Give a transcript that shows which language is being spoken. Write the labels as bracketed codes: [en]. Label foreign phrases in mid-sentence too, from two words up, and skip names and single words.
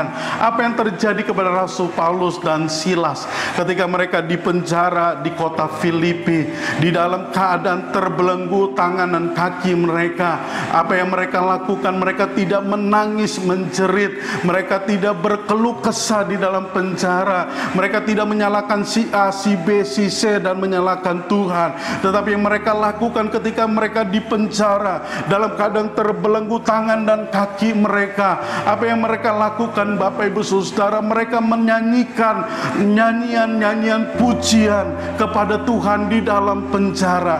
[id] Apa yang terjadi kepada Rasul Paulus dan Silas ketika mereka dipenjara di kota Filipi, di dalam keadaan terbelenggu tangan dan kaki mereka, apa yang mereka lakukan? Mereka tidak menangis menjerit, mereka tidak berkeluh kesah di dalam penjara, mereka tidak menyalahkan si A, si B, si C dan menyalahkan Tuhan. Tetapi yang mereka lakukan ketika mereka di penjara dalam keadaan terbelenggu tangan dan kaki mereka, apa yang mereka lakukan Bapak Ibu Saudara? Mereka menyanyikan nyanyian-nyanyian pujian kepada Tuhan di dalam penjara.